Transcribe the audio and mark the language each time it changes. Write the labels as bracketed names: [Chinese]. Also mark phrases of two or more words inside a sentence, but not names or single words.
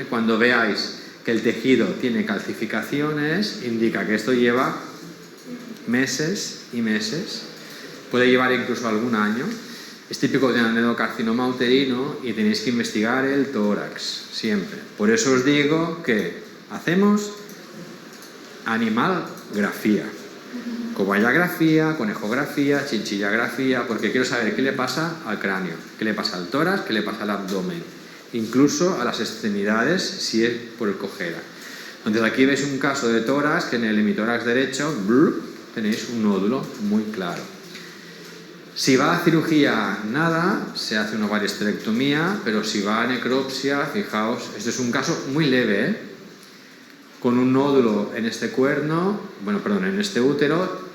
[Spanish] Cuando veáis que el tejido tiene calcificaciones, indica que esto lleva meses y meses, puede llevar incluso algún año. Es típico de un adenocarcinoma uterino y tenéis que investigar el tórax, siempre. Por eso os digo que hacemos animalgrafía. Coballografía, conejografía, chinchillografía, porque quiero saber qué le pasa al cráneo, qué le pasa al tórax, qué le pasa al abdomen, incluso a las extremidades si es por el cojera. Entonces aquí veis un caso de tórax que en el hemitórax derecho tenéis un nódulo muy claro. Si va a cirugía, nada, se hace una ovarioesterectomía, pero si va a necropsia, fijaos, este es un caso muy leve, con un nódulo en este cuerno, en este útero.